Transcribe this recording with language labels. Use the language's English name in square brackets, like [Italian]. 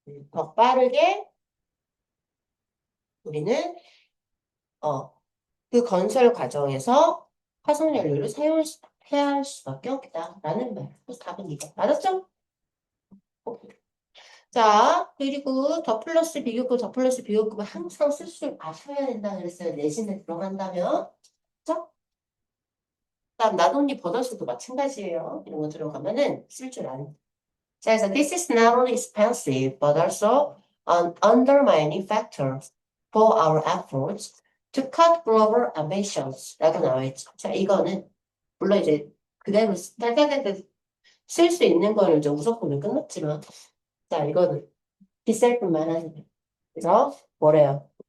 [Korean] 더 빠르게 우리는 그 건설 과정에서 화석연료를 해야 할 수밖에 없다라는 말. 그래서 답은 이거. 알았죠? 오케이. 자, 그리고 더 플러스 비교급, 더 플러스 비교급은 항상 쓸 줄 아셔야 된다 그랬어요. 내신에 들어간다면. 그죠? 그다음 나돈니 버너스도 마찬가지예요. 이런 거 들어가면은 쓸 줄 아는. [English] 자, 그래서 this is not only expensive but also an undermining factor for our efforts to cut global emissions [Korean] 라고 나와 있죠. 자, 이거는 물론 이제 그대로 딸딸딸 쓸 수 있는 거는 이제 우석분을 끝났지만 자, 이거는 비쌀 뿐만 아니라 그래서 뭐래요?